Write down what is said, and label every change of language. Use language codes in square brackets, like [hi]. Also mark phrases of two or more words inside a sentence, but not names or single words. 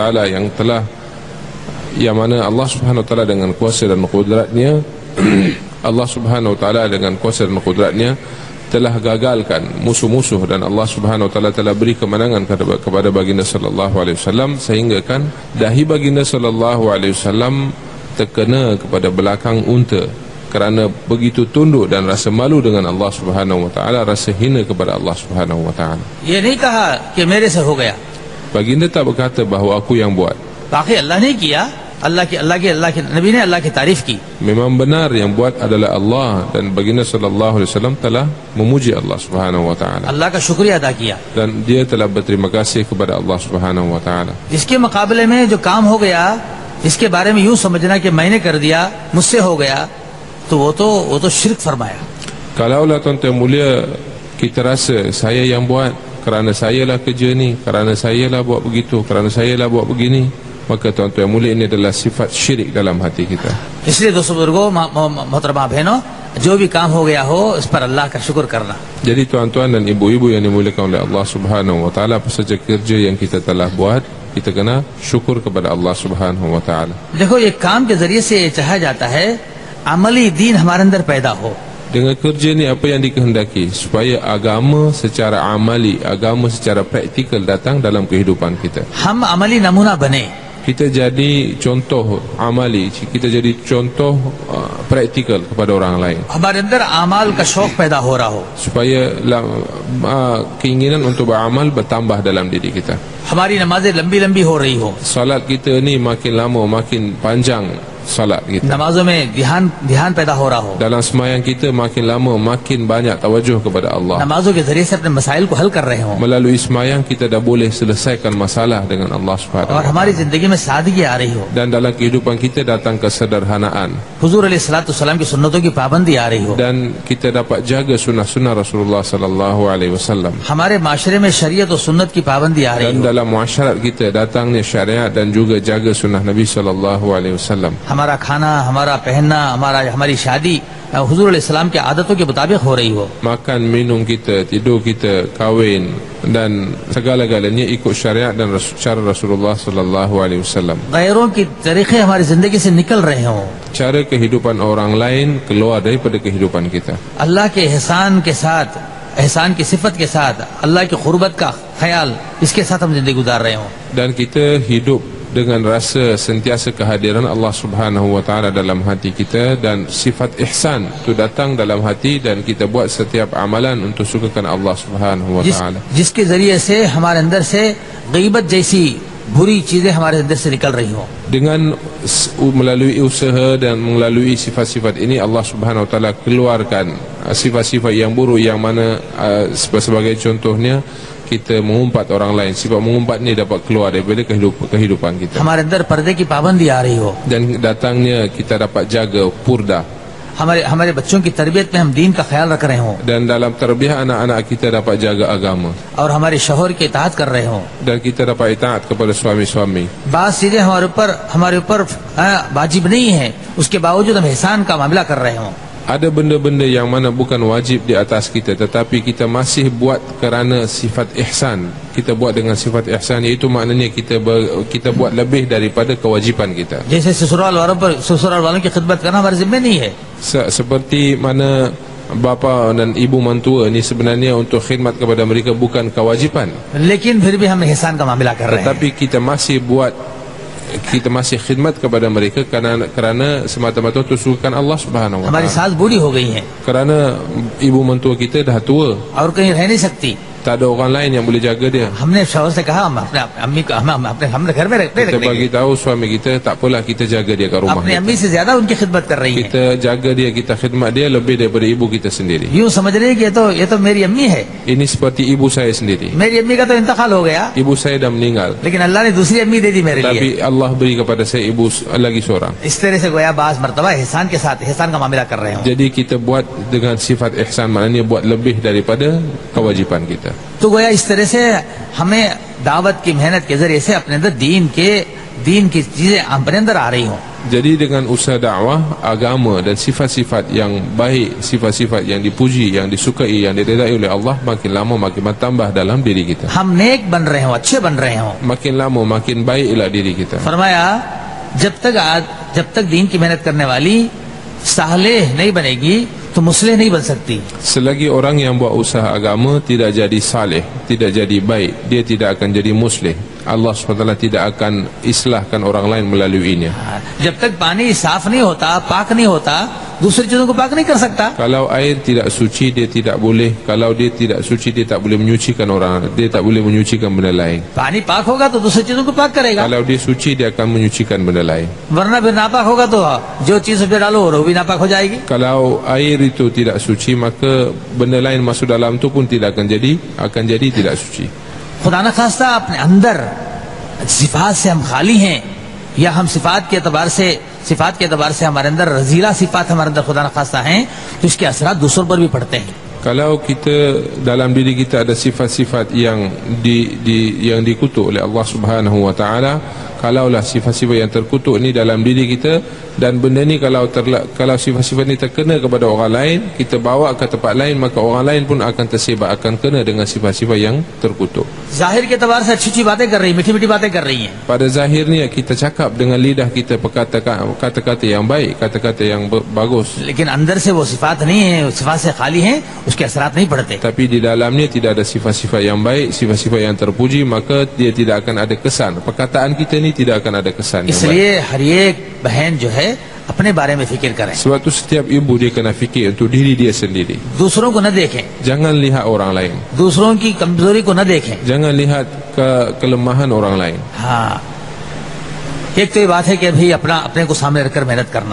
[ms] taala yang telah, yang mana Allah [ar] سبحانه وتعالى [ms] dengan kuasa dan kudratnya Allah [ar] سبحانه وتعالى [ms] dengan kuasa dan kudratnya telah gagalkan musuh-musuh, dan Allah [ar] سبحانه وتعالى [ms] telah beri kemenangan kepada baginda [ar] صلى الله عليه وسلم, [ms] sehingga kan dahi baginda [ar] صلى الله عليه وسلم [ms] terkena kepada belakang unta kerana begitu tunduk dan rasa malu dengan Allah [ar] سبحانه وتعالى, [ms] rasa hina kepada Allah [ar] سبحانه وتعالى. [ur] یہ نہیں کہا کہ میرے سے ہو گیا, [ms] Baginda tak berkata bahawa aku yang buat. [ur] باقی اللہ نے کیا، اللہ کے نبی نے اللہ کی تعریف کی. [ms] Memang benar yang buat adalah Allah, dan baginda [ar] صلى الله عليه وسلم [ms] telah memuji Allah [ar] سبحانه وتعالى, [ur] اللہ کا شکریہ ادا کیا. [ms] dan dia telah berterima kasih kepada Allah [ar] سبحانه وتعالى. [ur] اس کے مقابلے میں جو کام ہو گیا، اس کے بارے میں یوں سمجھنا کہ میں نے کر دیا، مجھ سے ہو گیا، تو وہ تو شرک فرمایا. [ms] Kalaulah tuan-tuan mulia kita rasa saya yang buat, kerana sayalah kerja ni, kerana sayalah buat begitu, kerana sayalah buat begini, maka tuan-tuan mulia ini adalah sifat syirik dalam hati kita. [ur] اس لیے دوستوں بزرگوں، محترمہ بہنوں، جو بھی کام ہو گیا ہو اس پر اللہ کا شکر کرنا. [ms] Jadi tuan-tuan dan ibu-ibu yang dimuliakan oleh Allah [ar] سبحانه وتعالى, [ms] apa saja kerja yang kita telah buat, kita kena syukur kepada Allah [ar] سبحانه وتعالى. [ur] دیکھو، یہ کام کے ذریعے سے یہ چاہا جاتا ہے عملی دین ہمارے اندر پیدا ہو. [ms] Dengan kerja ni apa yang dikehendaki? Supaya agama secara amali, agama secara praktikal datang dalam kehidupan kita. [ur] ہم عملی نمونہ بنے. [ms] Kita jadi contoh amali, kita jadi contoh praktikal kepada orang lain, [ur] ہمارے اندر اعمال کا شوق پیدا ہو رہا ہو. [ms] supaya keinginan untuk beramal bertambah dalam diri kita. [ur] ہماری نمازیں لمبی لمبی ہو رہی ہو. [ms] Salat kita ni makin lama makin panjang salat kita. [ur] نمازوں میں دھیان پیدا ہو رہا ہو. [ms] Dalam sembahyang kita makin lama makin banyak tawajuh kepada Allah. [ur] نمازوں کے ذریعے سے اپنے مسائل کو حل کر رہے ہو. [ms] Melalui sembahyang kita dah boleh selesaikan masalah dengan Allah Subhanahu [ur] और [ms] wa [ur] हमारी [ms] taala. [ur] زندگی میں سادگی آ رہی ہو. [ms] Dan dalam kehidupan kita datang kesederhanaan, [ur] حضور علیہ السلام کی سنتوں کی پابندی آ رہی ہو. [ms] dan kita dapat jaga sunnah-sunnah Rasulullah [ar] صلى الله عليه وسلم. [ur] ہمارے معاشرے میں شریعت اور سنت کی پابندی آ رہی [ms] Dan [ur] हो. [ms] dalam muasyarat kita datangnya syariat dan juga jaga sunnah Nabi [ar] صلى الله عليه وسلم. [ur] ہمارا کھانا، ہمارا پہننا، ہماری شادی حضور علیہ السلام کی عادتوں کے مطابق ہو رہی ہو. [ms] Makan minum kita, tidur kita, kahwin dan segala-galanya ikut syariat dan cara Rasulullah [ar] صلى الله عليه وسلم. [ur] غیروں کی طریقے ہماری زندگی سے نکل رہے ہوں. [ms] Cara kehidupan orang lain keluar daripada kehidupan kita. [ur] اللہ کے احسان کے ساتھ، احسان کی صفت کے ساتھ، اللہ کی قربت کا خیال، اس کے ساتھ ہم زندگی گزار رہے ہوں. [ms] Dan kita hidup dengan rasa sentiasa kehadiran Allah [ar] سبحانه وتعالى [ms] dalam hati kita, dan sifat ihsan itu datang dalam hati, dan kita buat setiap amalan untuk sukakan Allah [ar] سبحانه وتعالى. [ur] جس کے ذریعے سے ہمارے اندر سے غیبت جیسی بری چیزیں ہمارے اندر سے نکل رہی ہوں. [ms] Dengan melalui usaha dan melalui sifat-sifat ini, Allah [ar] سبحانه وتعالى [ms] keluarkan sifat-sifat yang buruk, yang mana sebagai contohnya kita mengumpat orang lain. Sifat mengumpat ni dapat keluar daripada kehidupan kita. [ur] ہمارے اندر پردے کی پابندی آ رہی ہو. [ms] Dan datangnya kita dapat jaga purda. [ur] ہمارے بچوں کی تربیت میں ہم دین کا خیال رکھ رہے ہوں. [ms] Dan dalam tarbiyah anak-anak kita dapat jaga agama. [ur] اور ہمارے شوہر کی اطاعت کر رہے ہوں. [ms] Dan kita dapat itaat kepada suami-suami. [ur] بات چیزیں ہمارے اوپر واجب نہیں ہے، اس کے باوجود ہم احسان کا معاملہ کر رہے ہوں. [ms] Ada benda-benda yang mana bukan wajib di atas kita, tetapi kita masih buat kerana sifat ihsan. Kita buat dengan sifat ihsan, iaitu maknanya kita buat lebih daripada kewajipan kita. [ur] جیسے سسرال والوں کی خدمت کرنا ہمارے ذمے نہیں ہے. [ms] Seperti mana bapa dan ibu mentua ni sebenarnya untuk khidmat kepada mereka bukan kewajipan, [ur] لیکن پھر بھی ہم احسان کا معاملہ کر رہے ہیں. [ms] tetapi kita masih khidmat kepada mereka kerana semata-mata untuk sukakan Allah [ar] سبحانه و [ur] हमारी [ms] taala. [ur] ساس بوڑھی ہو گئی ہیں [ms] Kerana ibu mentua kita dah tua, [ur] اور کہیں رہ نہیں سکتی. [ms] tak ada orang lain yang boleh jaga dia. [ur] ہم نے شوہر سے کہا ہم اپنے امی کو ہم نے گھر میں [ms] Kita [ur] रखने [ms] bagi tahu suami kita, tak apalah kita jaga dia kat rumah [ur] अपनी [ms] kita. [ur] امی سے زیادہ ان کی خدمت کر رہی ہیں. [ms] Kita jaga dia, kita khidmat dia lebih daripada ibu kita sendiri. [ur] یوں سمجھ رہی ہے کہ یہ تو میری امی ہے. [ms] Ini seperti ibu saya sendiri. [ur] میری امی کا تو انتقال ہو گیا, [ms] Ibu saya dah meninggal, [ur] لیکن اللہ نے دوسری امی دے دی میرے لیے. [ms] tapi Allah beri kepada saya ibu lagi seorang. [ur] اس طرح سے گویا بعض مرتبہ احسان کے ساتھ احسان کا معاملہ کر رہے ہو. [ms] Jadi kita buat dengan sifat ihsan, maknanya buat lebih daripada kewajipan kita. [ur] تو گویا اس طرح سے ہمیں دعوت کی محنت کے ذریعے سے اپنے اندر دین کے دین کی چیزیں اپنے اندر آ رہی ہوں. [ms] Jadi dengan usaha dakwah agama dan sifat-sifat yang baik, sifat-sifat yang dipuji, yang disukai, yang diridai oleh Allah, makin lama makin bertambah dalam diri kita. [ur] ہم نیک بن رہے ہوں، اچھے بن رہے ہوں. [ms] Makin lama makin baiklah diri kita. [ur] فرمایا جب تک دین کی محنت کرنے والی صالح نہیں بنے گی تو مصلح نہیں بن سکتی. [ms] Selagi orang yang buat usaha agama tidak jadi saleh, tidak jadi baik, dia tidak akan jadi muslih. Allah SWT tidak akan islahkan orang lain melaluinya. [ur] جب تک پانی صاف نہیں ہوتا، پاک نہیں ہوتا، دوسری چیزوں کو پاک نہیں کر سکتا. [ms] Kalau air tidak suci dia tidak boleh, kalau dia tidak suci dia tak boleh menyucikan orang, dia tak boleh menyucikan benda lain. [ur] پانی پاک ہوگا تو دوسری چیزوں کو پاک کرے گا, [ms] Kalau dia suci dia akan menyucikan benda lain. [ur] ورنہ پھر ناپاک ہوگا تو جو چیز اس میں ڈالو وہ بھی ناپاک ہو جائے گی. [ms] Kalau air itu tidak suci maka benda lain masuk dalam tu pun tidak akan jadi tidak suci. [ur] خدا نہ خواستہ اپنے اندر صفات سے ہم خالی ہیں، یا ہم صفات کے اعتبار سے ہمارے اندر رذیلہ صفات ہمارے اندر خدا نہ خواستہ ہیں، تو اس کے اثرات دوسروں پر بھی پڑتے ہیں. [ms] Kalau kita dalam diri kita ada sifat-sifat yang dikutuk oleh Allah [ar] سبحانه وتعالى, [ms] kalaulah sifat-sifat yang terkutuk ini dalam diri kita, dan benda ni kalau sifat-sifat ini terkena kepada orang lain, kita bawa ke tempat lain, maka orang lain pun akan tersebab, akan kena dengan sifat-sifat yang terkutuk. [ur] ظاہر کے اعتبار سے اچھی باتیں کر رہی، میٹھی باتیں کر رہی ہیں. [ms] Pada zahirnya kita cakap dengan lidah kita kata-kata yang baik, kata-kata yang bagus, [ur] لیکن اندر سے وہ صفات نہیں ہے، صفات سے خالی ہیں، اس کے اثرات نہیں پڑتے. [ms] tapi di dalamnya tidak ada sifat-sifat yang baik, sifat-sifat yang terpuji, maka dia tidak akan ada kesan. Perkataan kita ni tidak akan ada kesan yang baik. [ur] اس لیے ہر ایک بہن جو ہے اپنے بارے میں فکر کریں, [ms] Sebab tu setiap ibu dia kena fikir untuk diri dia sendiri. [ur] دوسروں کو نہ دیکھیں, [ms] Jangan lihat orang lain, [ur] دوسروں کی کمزوری کو نہ دیکھیں. [ms] jangan lihat kelemahan orang lain. [ur] ہاں، ایک تو یہ بات ہے کہ بھائی اپنے کو سامنے رکھ کر محنت کرنا.